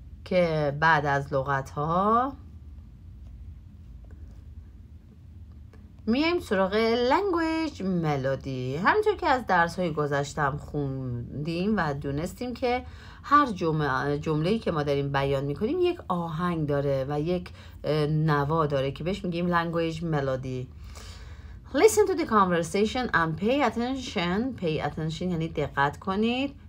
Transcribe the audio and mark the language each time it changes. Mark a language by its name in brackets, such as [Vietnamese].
[Persian] که بعد از لغت ها میایم سراغ لنگویج ملودی. همونطور که از درس های گذشتم خوندیم و دونستیم که هر جمله‌ای که ما داریم بیان میکنیم یک آهنگ داره و یک نوا داره که بهش میگیم لنگویج ملودی. [English] Listen to the conversation and pay attention. [Persian] Pay attention یعنی دقت کنید.